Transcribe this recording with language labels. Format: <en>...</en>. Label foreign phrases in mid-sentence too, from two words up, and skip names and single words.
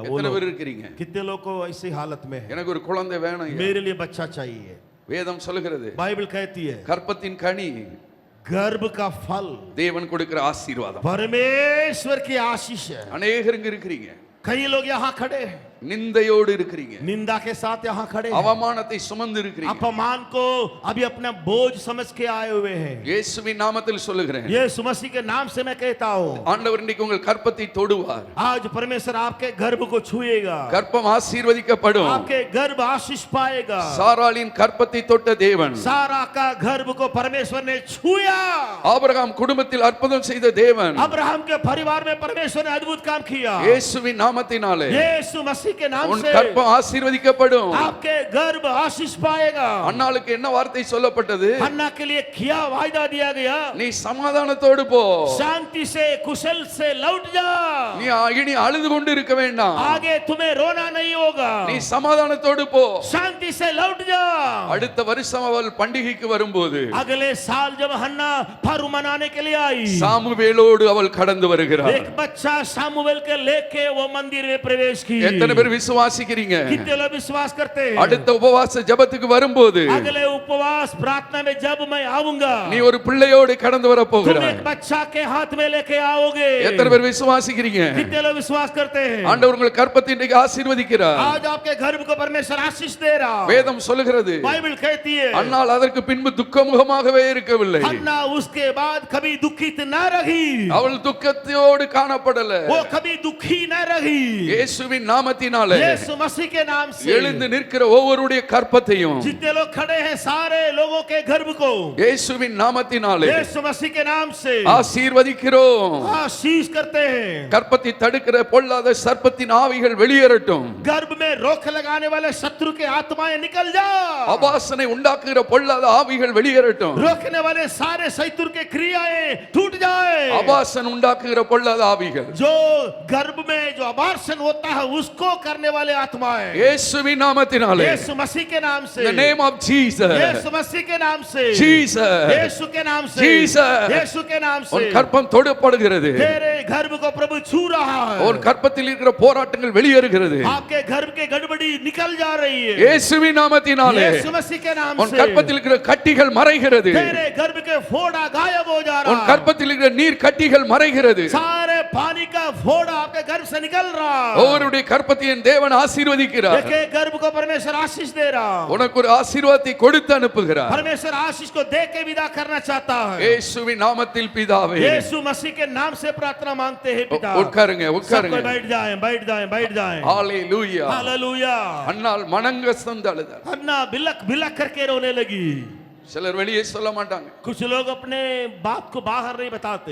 <hi>वो</hi> <ta>எத்தனை</ta> <hi>लोग</hi> <ta>பேர் இருக்கிறீங்க?</ta> <hi>कितने लोग को ऐसी हालत में है?</hi> <ta>எனக்கு ஒரு குழந்தை வேணும்.</ta> <hi>मेरे लिए बच्चा चाहिए।</hi> <ta>வேதம் சொல்லுகிறது</ta> <hi>बाइबल कहती है</hi> <ta>கற்பத்தின் கனி</ta> <hi>गर्भ का फल</hi> <ta>தேவன் கொடுக்கிற ஆசீர்வாதம்.</ta> <hi>परमेश्वर की आशीष है।</hi> <ta>அநேகர் இங்க இருக்கிறீங்க.</ta> <hi>कई लोग यहाँ खड़े हैं,</hi> <ta>நிந்தையோடு இருக்கிறீங்க.</ta> <hi>निंदा के साथ यहाँ खड़े हैं,</hi> <ta>அவமானத்தை சுமந்து இருக்கிறீங்க.</ta> <hi>अपमान को अभी अपना बोझ समझ के आए हुए हैं।</hi> <ta>இயேசுவின் நாமத்தில் சொல்லுகிறேன்.</ta> <hi>यीशु मसीह के नाम से मैं कहता हूँ,</hi> <ta>ஆண்டவர் இன்னைக்கு உங்கள் கற்பத்தை தொடுவார்.</ta> <hi>आज परमेश्वर आपके गर्भ को छुएगा,</hi> <ta>கற்பம் ஆசீர்வதிக்கப்படும்.</ta> <hi>आपके गर्भ आशीष पाएगा।</hi> <ta>சாராளின் கற்பத்தை தொட்ட தேவன்</ta> <hi>सारा का गर्भ को परमेश्वर ने छुया।</hi> <ta>ஆபிரகாம் குடும்பத்தில் அற்புதம் செய்த தேவன்</ta> <hi>अब्राहम के परिवार में परमेश्वर ने अद्भुत काम किया।</hi> <ta>இயேசுவின் நாமத்தினாலே</ta> <hi>यीशु मसीह के नाम</hi> <ta>உன்</ta> <hi>से</hi> <ta>கற்பம் ஆசீர்வதிக்கப்படும்.</ta> <hi>आपके गर्भ आशीष पाएगा।</hi> <ta>அன்னாளுக்கு என்ன வார்த்தை சொல்லப்பட்டது?</ta> <hi>हन्ना के लिए क्या वायदा दिया गया?</hi> <ta>நீ சமாதானத்தோடு போ.</ta> <hi>शांति से कुशल से लौट जा।</hi> <ta>நீ இனி அழுது கொண்டு இருக்க வேண்டாம்.</ta> <hi>आगे तुम्हें रोना नहीं होगा।</hi> <ta>நீ சமாதானத்தோடு போ.</ta> <hi>शांति से लौट जा।</hi> <ta>அடுத்த வருஷம் அவள் பண்டிகைக்கு வரும்போது</ta> <hi>अगले साल जब हन्ना फरू मनाने के लिए आई,</hi> <ta>சாமுவேலோடு அவள் கடந்து வருகிறாள்.</ta> <hi>एक बच्चा सामुएल के लेके वो मंदिर में प्रवेश की।</hi> <ta>எத்தனை பேர் விசுவாசிக்கிறீங்க?</ta> <hi>कितने लोग विश्वास करते हैं?</hi> <ta>அடுத்த உபவாச ஜெபத்துக்கு வரும்போது</ta> <hi>अगले उपवास प्रार्थना में जब मैं आऊंगा,</hi> <ta>நீ ஒரு பிள்ளையோடு கடந்து வர</ta> <hi>तुम</hi> <ta>போகிறாய்.</ta> <hi>एक बच्चा के हाथ में लेके आओगे।</hi> <ta>எத்தனை பேர் விசுவாசிக்கிறீங்க?</ta> <hi>कितने लोग विश्वास करते हैं?</hi> <ta>ஆண்டவர் உங்கள் கற்பத்தை இன்றைக்கு ஆசீர்வதிக்கிறார்.</ta> <hi>आज आपके गर्भ को परमेश्वर आशीष दे रहा।</hi> <ta>வேதம் சொல்லுகிறது</ta> <hi>बाइबल कहती है</hi> <ta>அன்னாள் அதற்கு பின்பு துக்கமுகமாகவே இருக்கவில்லை.</ta> <hi>हन्ना उसके बाद कभी दुखित न रही,</hi> <ta>அவள் துக்கத்தோடு காணப்படல.</ta> <hi>वो कभी दुखी न रही।</hi> <ta>இயேசுவின் நாமத்தினாலே</ta> <hi>यीशु मसीह के नाम से</hi> <ta>எழுந்து நிற்கிற ஒவ்வொருடைய கற்பத்தையும்</ta> <hi>जितने लोग खड़े हैं सारे लोगों के गर्भ को</hi> <ta>இயேசுவின் நாமத்தினாலே</ta> <hi>यीशु मसीह के नाम से</hi> <ta>ஆசீர்வதிக்கிறோம்.</ta> <hi>आशीष करते हैं।</hi> <ta>கற்பத்தை தடுக்கிற பொல்லாத சர்ப்பத்தின் ஆவிகள் வெளியேறட்டும்.</ta> <hi>गर्भ में रोक लगाने वाले शत्रु के आत्माएं निकल जा।</hi> <ta>அபாசனை உண்டாக்குகிற பொல்லாத ஆவிகள் வெளியேறட்டும்.</ta> <hi>रोकने वाले सारे शत्रु के क्रियाएं टूट जाए।</hi> <ta>அபாசன் உண்டாக்குகிற பொல்லாத ஆவிகள்</ta> <hi>जो गर्भ में जो अबार्शन होता है उसको करने वाले आत्माएं</hi> <ta>இயேசுவின் நாமத்தினாலே</ta> <hi>यीशु मसीह के नाम से,</hi> <en>in the name of Jesus</en> <hi>यीशु मसीह के नाम से, Jesus यीशु के नाम से, Jesus यीशु के नाम से</hi> <ta>உன் கற்பம் தொடுப்படுகிறது.</ta> <hi>तेरे गर्भ को प्रभु छू रहा है।</hi> <ta>உன் கற்பத்தில் இருக்கிற போராட்டங்கள் வெளியேறுகிறது.</ta> <hi>आपके गर्भ के गड़बड़ी निकल जा रही है</hi> <ta>இயேசுவின் நாமத்தினாலே</ta> <hi>यीशु मसीह के नाम</hi> <ta>உன்</ta> <hi>से।</hi> <ta>கற்பத்தில் இருக்கிற கட்டிகள் மறைகிறது.</ta> <hi>तेरे गर्भ के फोड़ा गायब हो जा रहा</hi> <ta>உன்</ta> <hi>है।</hi> <ta>கற்பத்தில் இருக்கிற நீர் கட்டிகள் மறைகிறது.</ta> <hi>सारे पानी का फोड़ा आपके गर्भ से निकल रहा है।</hi> <ta>ஒவ்வொருடைய கற்பத்தையும் தேவன் ஆசீர்வதிக்கிறார்.</ta> <hi>एक एक गर्भ को परमेश्वर आशीष दे रहा है।</hi> <ta>உனக்கு ஒரு ஆசீர்வாதத்தை கொடுத்து அனுப்புகிறார்.</ta> <hi>परमेश्वर आशीष को दे के विदा करना चाहता है।</hi> <ta>இயேசுவின் நாமத்தில் பிதாவே.</ta> <hi>यीशु मसीह के नाम से प्रार्थना मांगते हैं पिता।</hi> <ta>உட்காருங்க</ta> <hi>सबको</hi> <ta>உட்காருங்க.</ta> <hi>बैठ जाएं, बैठ जाएं, बैठ जाएं।</hi> <ta>ஹalleluya.</ta> <hi>हालेलुया।</hi> <ta>அன்னாள் மனங்கசந்து அழுதாள்.</ta> <hi>हन्ना बिलक बिलक करके रोने लगी।</hi> <ta>சிலர் வெளியே சொல்ல மாட்டாங்க.</ta> <hi>कुछ लोग अपने बात को बाहर नहीं बताते,</hi>